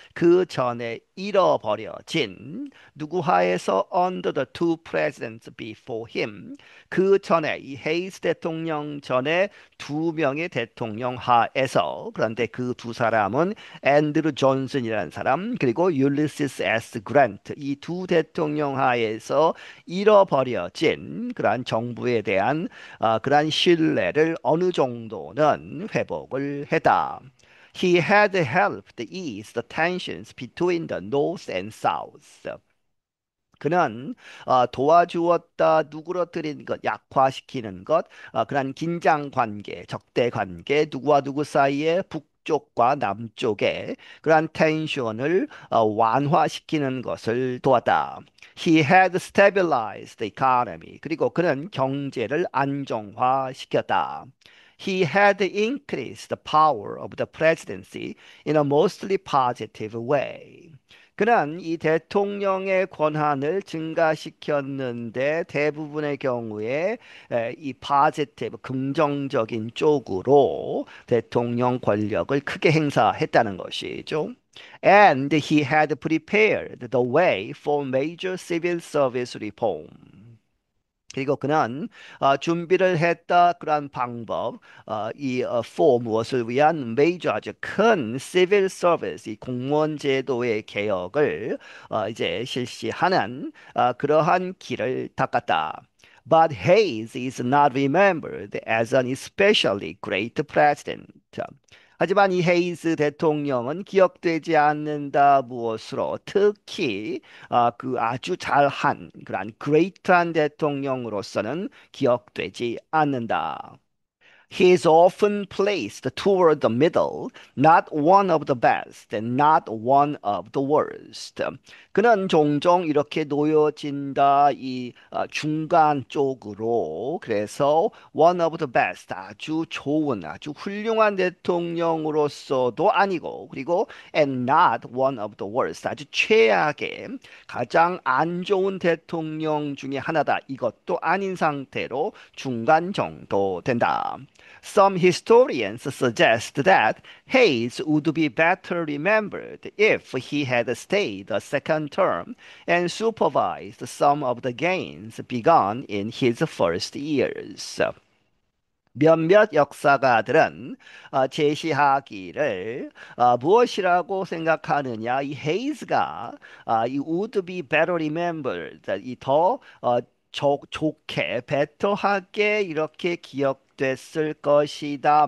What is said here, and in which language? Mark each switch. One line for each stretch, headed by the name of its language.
Korean: 그 전에 잃어버려진 누구 하에서
English: under the two presidents before him
Korean: 그 전에 이 헤이스 대통령 전에 두 명의 대통령 하에서 그런데 그 두 사람은 앤드루 존슨이라는 사람 그리고 율리시스 S 그랜트 이 두 대통령 하에서 잃어버려진 그러한 정부에 대한 그러한 신뢰를 어느 정도는 회복을 했다.
English: He had helped ease the tensions between the North and South.
Korean: 그는 도와주었다, 누그러뜨리는 것, 약화시키는 것, 그런 긴장 관계, 적대 관계, 누구와 누구 사이에 북쪽과 남쪽의 그러한 텐션을 완화시키는 것을 도왔다.
English: He had stabilized the economy.
Korean: 그리고 그는 경제를 안정화시켰다.
English: He had increased the power of the presidency in a mostly positive way.
Korean: 그는 이 대통령의 권한을 증가시켰는데 대부분의 경우에 이 positive, 긍정적인 쪽으로 대통령 권력을 크게 행사했다는 것이죠.
English: And he had prepared the way for major civil service reform.
Korean: 그리고 그는 준비를 했다 그러한 방법, for 무엇을 위한 메이저 아주 큰 civil service, 이 공무원 제도의 개혁을 이제 실시하는 그러한 길을 닦았다.
English: But Hayes is not remembered as an especially great president.
Korean: 하지만 이 헤이즈 대통령은 기억되지 않는다 무엇으로 특히 그 아주 잘한 그런 great한 대통령으로서는 기억되지 않는다.
English: He is often placed toward the middle, not one of the best and not one of the worst.
Korean: 그는 종종 이렇게 놓여진다, 이 중간 쪽으로. 그래서
English: one of the best,
Korean: 아주 좋은, 아주 훌륭한 대통령으로서도 아니고, 그리고
English: and not one of the worst,
Korean: 아주 최악의, 가장 안 좋은 대통령 중에 하나다. 이것도 아닌 상태로 중간 정도 된다.
English: Some historians suggest that Hayes would be better remembered if he had stayed a second term and supervised some of the gains begun in his first years.
Korean: 몇몇 역사가들은 제시하기를 무엇이라고 생각하느냐? 이 헤이즈가 이
English: would be better remembered,
Korean: 이더 좋게, 베터하게 이렇게 기억됐을 것이다.